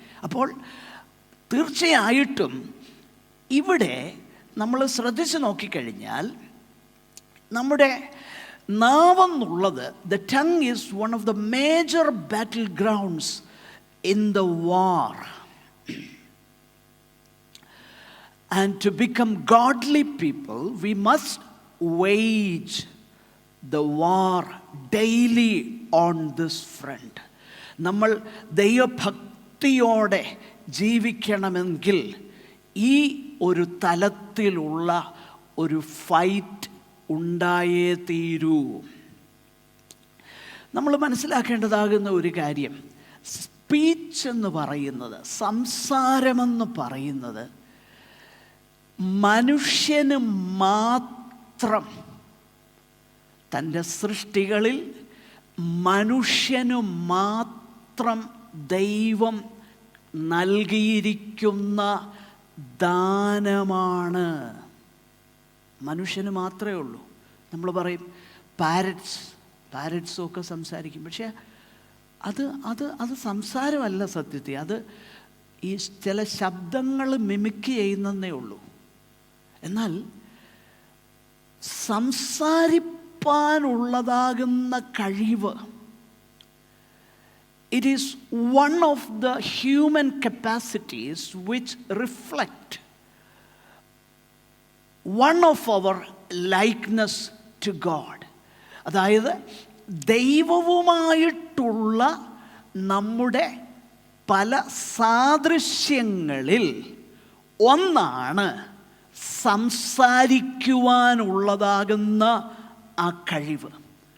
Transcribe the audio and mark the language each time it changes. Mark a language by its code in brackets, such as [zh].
[ml] അപ്പോൾ തീർച്ചയായിട്ടും ഇവിടെ നമ്മൾ ശ്രദ്ധിച്ച് നോക്കിക്കഴിഞ്ഞാൽ നമ്മുടെ നാവെന്നുള്ളത്, [en] The tongue is one of the major battle grounds in the war. And to become godly people, we must wage the war daily on this front. [ml] നമ്മൾ ദൈവഭക്തിയോടെ ജീവിക്കണമെങ്കിൽ ഈ ഒരു തലത്തിലുള്ള ഒരു ഫൈറ്റ് ഉണ്ടായേ തീരൂ. നമ്മൾ മനസ്സിലാക്കേണ്ടതാകുന്ന ഒരു കാര്യം, സ്പീച്ച് എന്ന് പറയുന്നത്, സംസാരമെന്ന് പറയുന്നത് മനുഷ്യന് മാത്രം, തൻ്റെ സൃഷ്ടികളിൽ മനുഷ്യനു മാത്രം ദൈവം നൽകിയിരിക്കുന്ന ദാനമാണ്. മനുഷ്യന് മാത്രമേ ഉള്ളൂ. നമ്മൾ പറയും പാരറ്റ്സും ഒക്കെ സംസാരിക്കും. പക്ഷേ അത് സംസാരമല്ല സത്യത്തിൽ. അത് ഈ ചില ശബ്ദങ്ങൾ മിമിക്ക് ചെയ്യുന്നതേ ഉള്ളൂ. എന്നാൽ സംസാരിപ്പാനുള്ളതാകുന്ന കഴിവ്, [en] it is one of the human capacities which reflect one of our likeness to God. [ml] അതായത് ദൈവവുമായിട്ടുള്ള നമ്മുടെ പല സാദൃശ്യങ്ങളിൽ ഒന്നാണ് സംസാരിക്കുവാനുള്ളതാകുന്ന ആ കഴിവ്.